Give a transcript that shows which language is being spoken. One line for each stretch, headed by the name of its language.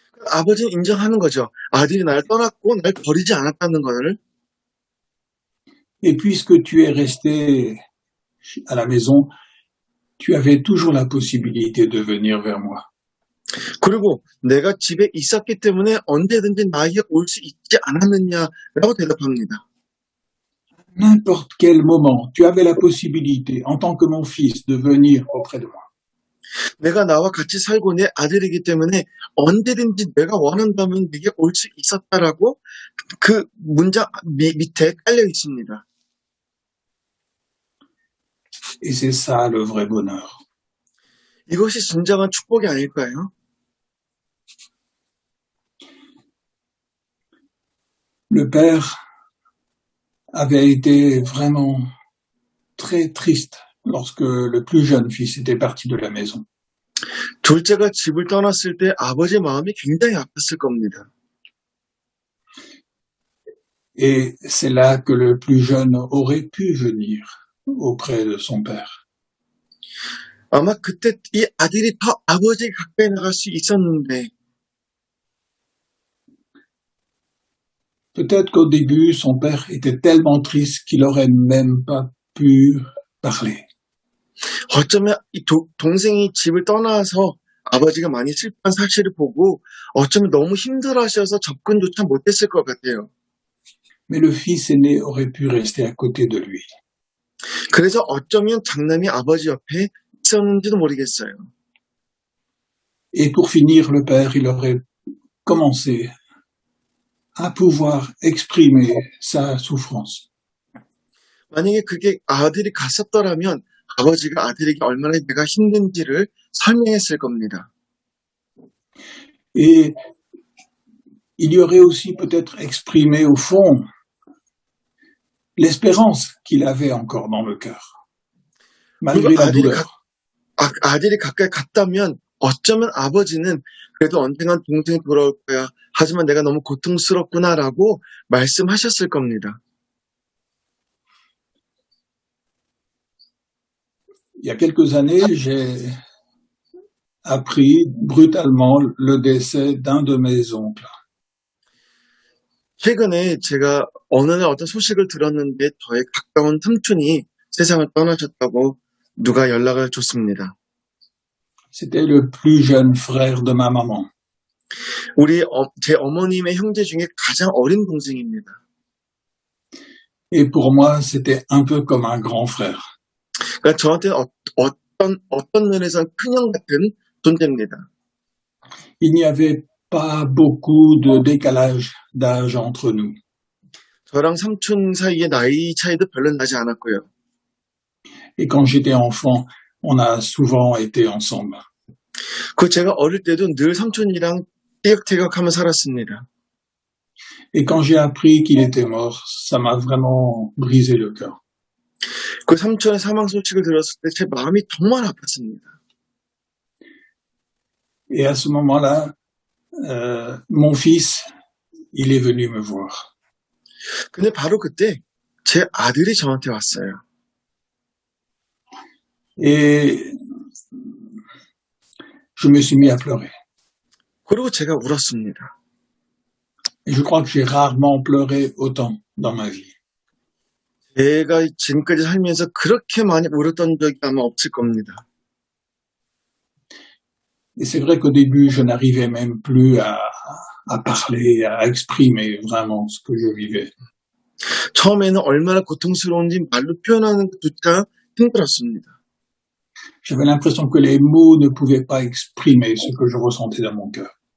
Korean: 아버지는 인정하는 거죠. 아들이 날 떠났고 날 버리지 않았다는 것을.
French: Et puisque tu es resté à la maison, tu avais toujours la possibilité de venir vers moi.
Korean: 그리고 내가 집에 있었기 때문에 언제든지 나에게 올 수 있지 않았느냐라고 대답합니다.
French: N'importe quel moment, tu avais la possibilité, en tant que mon fils, de venir auprès de moi.
Korean: 내가 나와 같이 살고 내 아들이기 때문에 언제든지 내가 원한다면 네게 올 수 있었다라고 그 문장 밑에 깔려 있습니다.
French: Et c'est ça le vrai bonheur.
Korean: 이것이 진정한 축복이 아닐까요?
French: Le père avait été vraiment très triste lorsque le plus jeune fils était parti de la maison.
Korean: 둘째가 집을 떠났을 때 아버지의 마음이 굉장히 아팠을 겁니다.
French: Et c'est là que le plus jeune aurait pu venir auprès de son père.
Korean: 아마 그때 이 아들이 더 아버지 가까이 나갈 수 있었는데
French: Peut-être qu'au début, son père était tellement triste qu'il aurait même pas pu parler.
Korean: 어쩌면 이 동생이 집을 떠나서 아버지가 많이 슬픈 사실을 보고 어쩌면 너무 힘들어하셔서 접근조차 못했을 것 같아요.
French: Mais le fils aîné aurait pu rester à côté de lui.
Korean: 그래서 어쩌면 장남이 아버지 옆에 있었는지도 모르겠어요.
French: Et pour finir, le père, il aurait commencé à pouvoir exprimer sa souffrance.
Korean: 만약에 그게 아들이 갔었더라면 아버지가 아들에게 얼마나 내가 힘든지를 설명했을 겁니다.
French: Et il y aurait aussi peut-être exprimé au fond l'espérance qu'il avait encore dans le cœur, malgré
Korean: 그리고
French: la douleur.
Korean: 아들이 가까이 갔다면 어쩌면 아버지는 그래도 언젠간 동생이 돌아올 거야. 하지만 내가 너무 고통스럽구나라고 말씀하셨을 겁니다.
French: Il y a quelques années, j'ai appris brutalement le décès d'un de mes oncles.
Korean: 최근에 제가 어느 날 어떤 소식을 들었는데 저의 가까운 삼촌이 세상을 떠나셨다고 누가 연락을 줬습니다.
French: C'était le plus jeune frère de ma maman.
Korean: 제 어머님의 형제 중에 가장 어린 동생입니다.
French: Et pour moi, c'était un peu comme un grand frère.
Korean: 그러니까 저한테는 어떤 면에서는 큰형 같은 존재입니다.
French: Il n'y avait pas beaucoup de décalage d'âge entre nous.
Korean: 저랑 삼촌 사이의 나이 차이도 별로 나지 않았고요.
French: Et quand j'étais enfant, on a souvent été ensemble.
Korean: 그 제가 어릴 때도 늘 삼촌이랑 티격태격하며 살았습니다.
French: Et quand j'ai appris qu'il était mort, ça m'a vraiment brisé le cœur.
Korean: 그 삼촌의 사망 소식을 들었을 때 제 마음이 정말 아팠습니다.
French: Et à ce moment-là, mon fils, il est venu me voir.
Korean: 근데 바로 그때 제 아들이 저한테 왔어요.
French: Et je me suis mis à pleurer.
Korean: 그리고 제가 울었습니다.
French: Et je crois que j'ai rarement pleuré autant dans ma vie.
Korean: 제가 지금까지 살면서 그렇게 많이 울었던 적이 아마 없을 겁니다.
French: Et c'est vrai qu'au début, je n'arrivais même plus à parler, à exprimer vraiment ce que je vivais.
Korean: 처음에는 얼마나 고통스러운지 말로 표현하는 것조차 힘들었습니다.
French: J'avais l'impression que les mots ne pouvaient pas exprimer ce que je ressentais dans mon cœur.